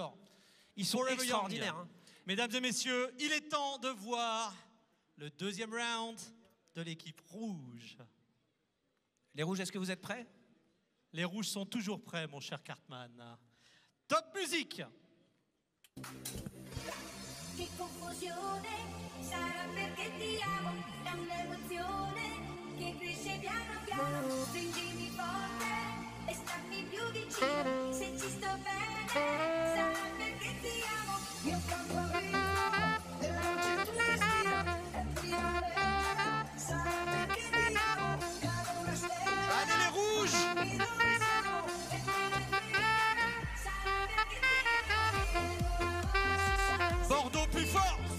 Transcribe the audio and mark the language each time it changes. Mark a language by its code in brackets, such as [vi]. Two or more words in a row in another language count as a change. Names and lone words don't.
[fr] sûr. On adore. Ils sont Forever extraordinaires. Young. Hein. Mesdames et messieurs, il est temps de voir le deuxième round de l'équipe rouge. Les rouges, est-ce que vous êtes prêts? Les rouges sont toujours prêts, mon cher Cartman. Top musique. [it] Che confusione sarà perché ti amo, è un'emozione che cresce piano piano, stringimi forte e stammi più vicino, se ci sto bene sarà perché ti amo, mio favorito della luce tu respiro, è primavera, sarà perché ti amo, cade una stella, [fr] Allez les rouges. [it] qui dove siamo, è primavera, sarà perché ti amo, [fr] Bordeaux plus fort.